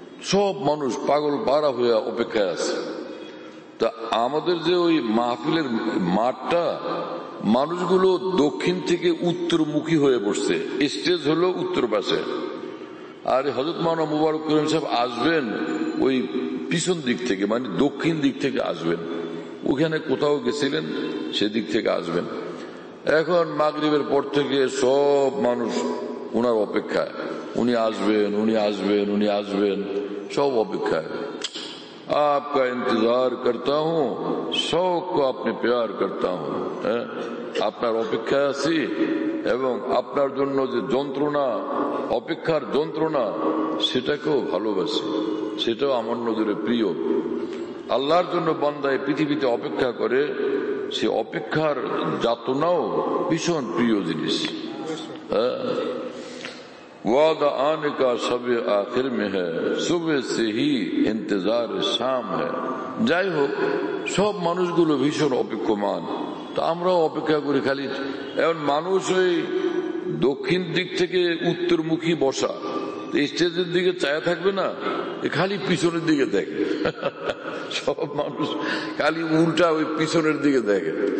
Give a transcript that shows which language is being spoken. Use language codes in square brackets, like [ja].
[bn] সব মানুষ পাগল পাড়া হয়ে অপেক্ষায় আছে। তা আমাদের যে ওই মাহফিলের মাঠটা, মানুষগুলো দক্ষিণ থেকে উত্তরমুখী হয়ে বসছে, স্টেজ হলো উত্তর পাশে, আর হযরত মাওলানা মুবারক করিম সাহেব আসবেন ওই পিছন দিক থেকে, মানে দক্ষিণ দিক থেকে আসবেন। ওখানে কোথাও গেছিলেন, সেদিক থেকে আসবেন। এখন মাগরিবের পর থেকে সব মানুষ উনার অপেক্ষায়, উনি আসবেন, উনি আসবেন, উনি আসবেন, সব অপেক্ষায়। [ur] आपका इंतजार करता हूँ, शौक को अपने प्यार करता हूँ। [bn] আপনার অপেক্ষায় আছি এবং আপনার জন্য যে যন্ত্রণা, অপেক্ষার যন্ত্রণা, সেটাকেও ভালোবাসি, সেটাও আমার নজরে প্রিয়। আল্লাহর জন্য বান্দায় পৃথিবীতে অপেক্ষা করে, সে অপেক্ষার যাতনাও ভীষণ প্রিয় জিনিস। [ur] वादा आने का शब आखिर में है, सुबह से ही इंतजार शाम है। [bn] যাই হোক, সব মানুষগুলো ভীষণ অপেক্ষমান, তা আমরাও অপেক্ষা করি খালি। এখন মানুষ ওই দক্ষিণ দিক থেকে উত্তরমুখী বসা, স্টেজের দিকে চায়া থাকবে না, খালি পিছনের দিকে দেখে। সব মানুষ খালি উল্টা ওই পিছনের দিকে দেখে।